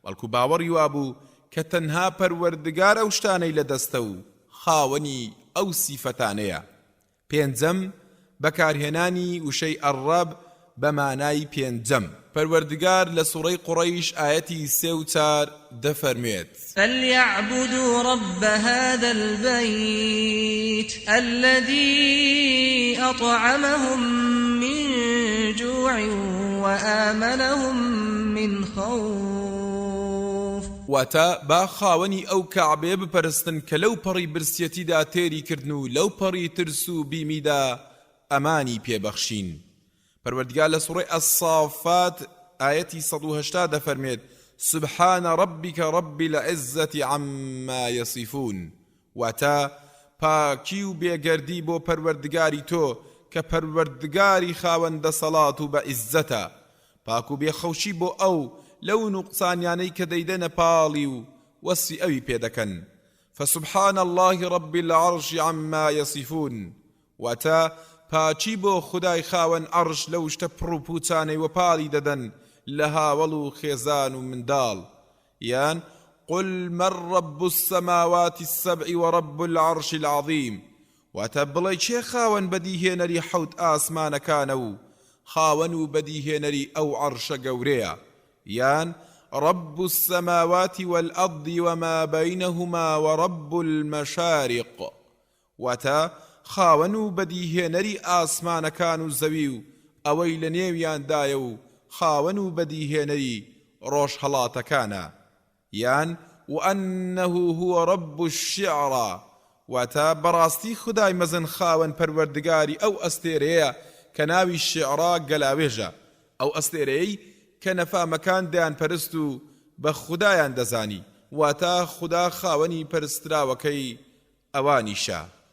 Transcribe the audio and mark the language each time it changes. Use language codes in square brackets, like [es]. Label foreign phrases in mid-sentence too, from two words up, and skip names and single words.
[ckb] بەڵکو باوەڕی وابوو کە تەنها پەروەردگار ئەو شتانەی لە دەستە و خاوەنی ئەو سیفەتانەیە. پێنجەم بەکارهێنانی وشەی ئەڕەب بە مانای پێنجەم. پەروەردگار لە سوڕەی قوڕەیش ئاەتی 3 و 4 دەفەرمێت: [ar] فليعبدوا رب هذا البيت الذي أطعمهم من جوع وآمنهم من خوف. [ckb] واتا با خاوەنی ئەو کەعبێ بپەرستن کە لەو پەڕی برسیەتیدا تێری کردن و لەو پەڕی ترس و بیمیدا ئەمانی پێبەخشین. پەروەردگار لە سوڕەی ئەسافات ئاەتی 180 دەفەرمێت: [ar] سبحان ربك رب العزة عما يصفون. [ckb] واتا پاکی و بێگەردی بۆ پەروەردگاری تۆ کە پەروەردگاری خاوەندە سەڵات و بە عیززەتە، پاک و بێخەوشی بۆ ئەو لەو نوقسانیانەی کە دەیدەنە پاڵی و وەسی ئەوی پێدەکەن. [ar] فسبحان الله رب العرش عما يصفون. [ckb] واتا پاچی بۆ خدای خاوەن عەرش لەو شتە پڕ و پوچانەی وە پاڵی دەدەن لە هاوڵ و خێزان و منداڵ. [ar] یان قل من رب السماوات السبع ورب العرش العظيم. [ckb] واتا بڵێ چێ خاوەن بەدیهێنەری حەوت ئاسمانەکانە و خاوەن و بەدیهێنەری ئەو عەرشە گەورەیە. [ar] یان رب السماوات والأرض وما بينهما ورب المشارق. [ckb] واتا خاوەن و بەدیهێنەری ئاسمانەکان و زەوی و ئەوەی لە نێویاندایە و خاوەن و بەدیهێنەری ڕۆژهەڵاتەکانە. [ar] یان وأنه هو رب الشعرى. [ckb] واتا بەڕاستی خدای مەزن خاوەن پەروەردگاری ئەو ئەستێرەیە کە ناوی شعرا گەلاوێژە، ئەو ئەستێرەی کە نەفامەکان دەیان پەرست و بە خودایان دەزانی. واتا خدا خاوەنی پەرستراوەکەی ئەوانیشە.